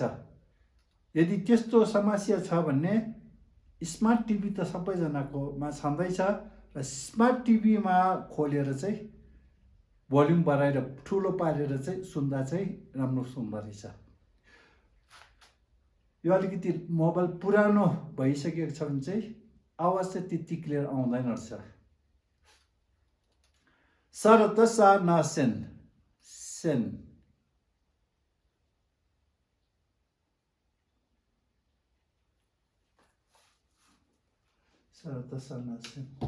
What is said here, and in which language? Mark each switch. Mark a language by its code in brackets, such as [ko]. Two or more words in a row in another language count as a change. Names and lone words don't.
[ne] यदि त्यस्तो समस्या छ भने स्मार्ट टिभी त सबैजनाकोमा छँदैछ र स्मार्ट टिभीमा खोलेर चाहिँ भोल्युम बढाएर ठुलो पारेर चाहिँ सुन्दा चाहिँ राम्रो सुन्दो रहेछ। यो अलिकति मोबाइल पुरानो भइसकेको छ भने चाहिँ आवाज चाहिँ त्यति क्लियर आउँदैन रहेछ। सा र त सा ना सेन, सेन। सा र त सा ना सेन।